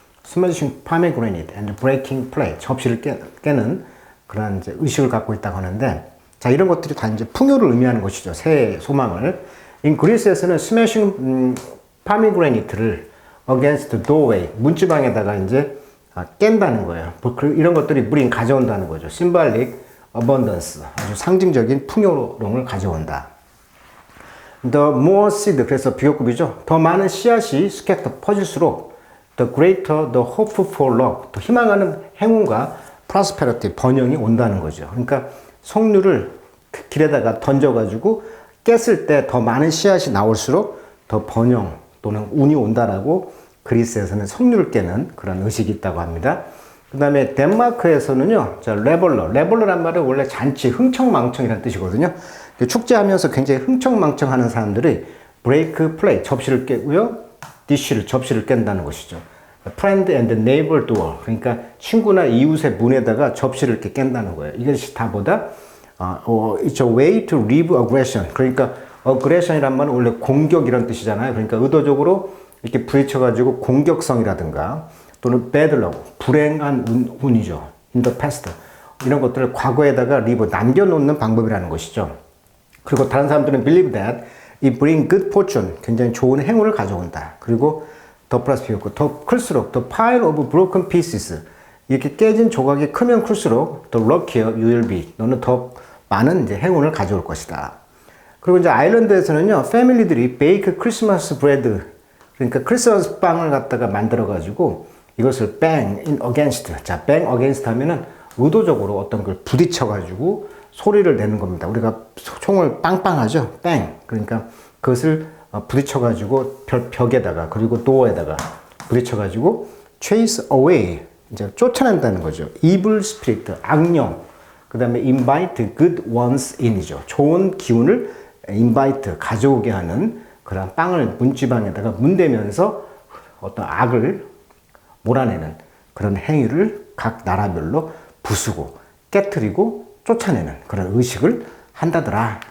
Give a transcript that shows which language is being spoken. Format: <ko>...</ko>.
<ko>스매싱 파미그레니트</ko> <en>and breaking plate,</en> <ko>접시를 깨는 그런 이제 의식을 갖고 있다고 하는데, 자, 이런 것들이 다 이제 풍요를 의미하는 것이죠. 새해 소망을. 그리스에서는 스매싱 파미그레니트를</ko> <en>against the doorway,</en> <ko>문지방에다가 이제 깬다는 거예요. 이런 것들이 우린 가져온다는 거죠.</ko> <en>symbolic abundance,</en> <ko>아주 상징적인 풍요로움을 가져온다.</ko> <en>The more seed,</en> <ko>그래서 비교급이죠. 더 많은 씨앗이 scatter, 퍼질수록</ko> <en>the greater the hope for luck,</en> <ko>더 희망하는 행운과 prosperity, 번영이 온다는 거죠. 그러니까 석류를 길에다가 던져가지고 깼을 때 더 많은 씨앗이 나올수록 더 번영 또는 운이 온다라고 그리스에서는 석류를 깨는 그런 의식이 있다고 합니다. 그 다음에 덴마크에서는요, 자, 레벌러란 말은 원래 잔치, 흥청망청이라는 뜻이거든요. 축제하면서 굉장히 흥청망청하는 사람들이</ko> <en>break plate,</en> <ko>접시를 깨고요, 접시를 깬다는 것이죠.</ko> <en>friend and neighbor door,</en> <ko>그러니까 친구나 이웃의 문에다가 접시를 이렇게 깬다는 거예요. 이것이 다 보다</ko> <en>it's a way to relieve aggression.</en> <ko>그러니까 aggression이란 말은 원래 공격이란 뜻이잖아요. 그러니까 의도적으로 이렇게 부딪혀가지고 공격성이라든가 또는</ko> <en>bad luck,</en> <ko>불행한 운이죠.</ko> <en>in the past.</en> <ko>이런 것들을 과거에다가 leave, 남겨놓는 방법이라는 것이죠. 그리고 다른 사람들은</ko> <en>believe that it bring good fortune,</en> <ko>굉장히 좋은 행운을 가져온다. 그리고 더 플러스 비었고, 더 클수록</ko> <en>the pile of broken pieces,</en> <ko>이렇게 깨진 조각이 크면 클수록</ko> <en>the luckier you will be,</en> <ko>너는 더 많은 이제 행운을 가져올 것이다. 그리고 이제 아일랜드에서는요, 패밀리들이</ko> <en>bake Christmas bread,</en> <ko>그러니까 크리스마스 빵을 갖다가 만들어 가지고 이것을</ko> <en>bang in against,</en> <ko>자,</ko> <en>bang against</en> <ko>하면은 의도적으로 어떤 걸 부딪혀 가지고 소리를 내는 겁니다. 우리가 총을 빵빵하죠, bang. 그러니까 그것을 부딪혀 가지고 벽에다가 그리고 도어에다가 부딪혀 가지고</ko> <en>chase away,</en> <ko>이제 쫓아낸다는 거죠.</ko> <en>evil spirit,</en> <ko>악령.</ko> <en>그 다음에 invite good ones in이죠.</en> <ko>좋은 기운을 invite, 가져오게 하는 그런 빵을 문지방에다가 문대면서 어떤 악을 몰아내는 그런 행위를 각 나라별로 부수고 깨트리고 쫓아내는 그런 의식을 한다더라.</ko>